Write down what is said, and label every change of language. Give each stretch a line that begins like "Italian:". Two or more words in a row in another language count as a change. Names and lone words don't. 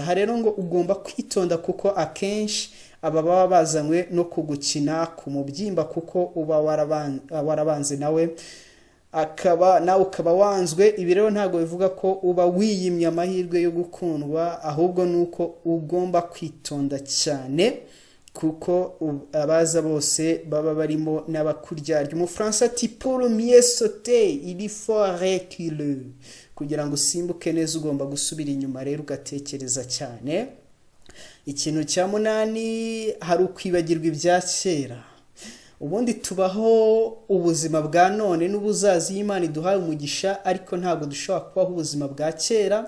Kinyarwanda: Aha rero ngo ugomba kwitonda kuko akenshi aba baba bazanywe no kugukina ku mubyimba kuko uba warabanze nawe ukaba wanzwe. Ibi rero ntabwo bivuga ko uba wiyimye amahirwe yo gukundwa, ahubwo nuko ugomba kwitonda cyane kuko abaza bose baba barimo n'abakuryarya. Umufaransa ati
French: pour mieux sauter il faut reculer,
Kinyarwanda: kugira ngo usimbuke neza ugomba gusubira inyuma rero ugatekereza cyane. Ikintu cya munani hari ukwibagirwa ibya kera. Ubundi tubaho ubuzima bwa none n'ubuzazi y'Imana iduhaye umugisha, ariko ntabwo dushobora kubaho ubuzima bwa kera.